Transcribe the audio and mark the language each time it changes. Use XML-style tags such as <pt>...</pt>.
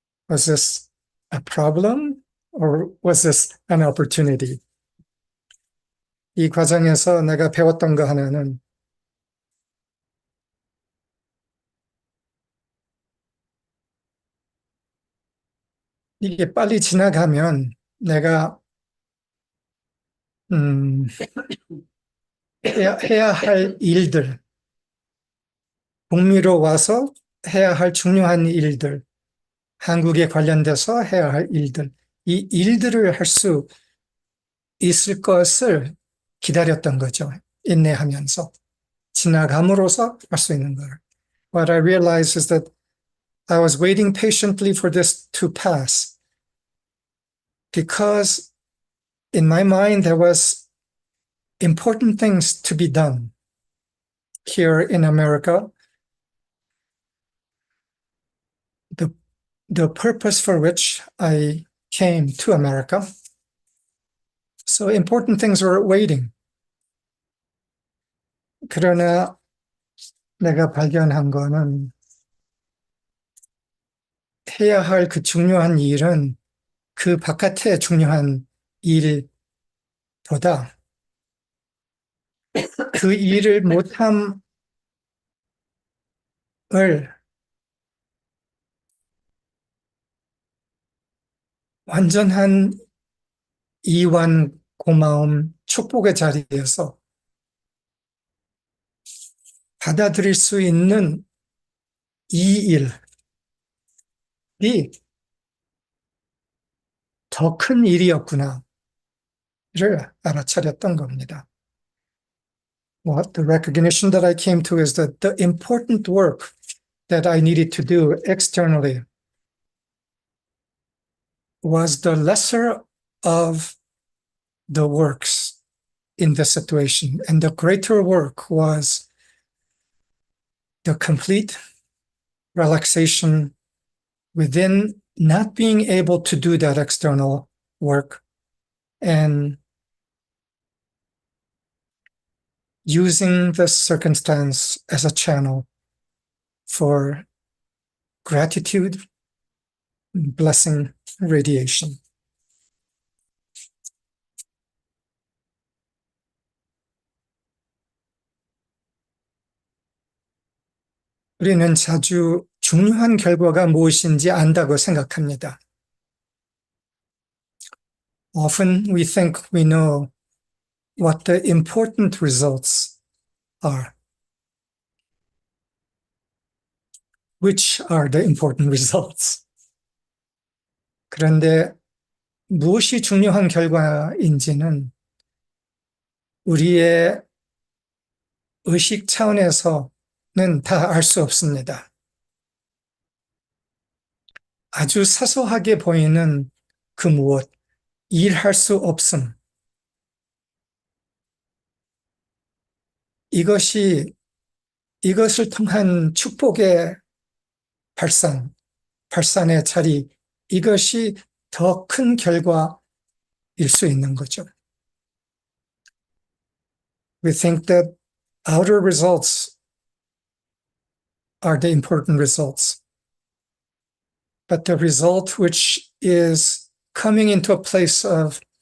<en>Was this a problem or was this an opportunity?</en> <ko>이 과정에서 내가 배웠던 거 하나는 이게 빨리 지나가면 내가 해야 할 일들, 북미로 와서 해야 할 중요한 일들, 한국에 관련돼서 해야 할 일들, 이 일들을 할 수 있을 것을 기다렸던 거죠. 인내하면서 지나감으로써 할 수 있는 걸.</ko> <en>What I realized is that I was waiting patiently for this to pass because in my mind there was important things to be done here in America. The purpose for which I came to America. So important things were waiting.</en> <ko>그러나 내가 발견한 거는 해야 할 그 중요한 일은 그 바깥의 중요한 일보다 그 일을 못함을 완전한 이완, 고마움, 축복의 자리에서 받아들일 수 있는 이 일이 더 큰 일이었구나를 알아차렸던 겁니다.</ko> <en>What the recognition that I came to is that the important work that I needed to do externally was the lesser of the works in the situation, and the greater work was the complete relaxation within not being able to do that external work and using the circumstance as a channel for gratitude, blessing, radiation.</en> <ko>우리는 자주 중요한 결과가 무엇인지 안다고 생각합니다.</ko> <en>Often we think we know what the important results are. Which are the important results?</en> <ko>그런데 무엇이 중요한 결과인지는 우리의 의식 차원에서는 다 알 수 없습니다. 아주 사소하게 보이는 그 무엇, 일할 수 없음. 이것을 통한 축복의 발산의 자리, 이것이 더 큰 결과일 수 있는 거죠.</ko> <en>We think that outer results are the important results. But the result which is coming into a place of</en>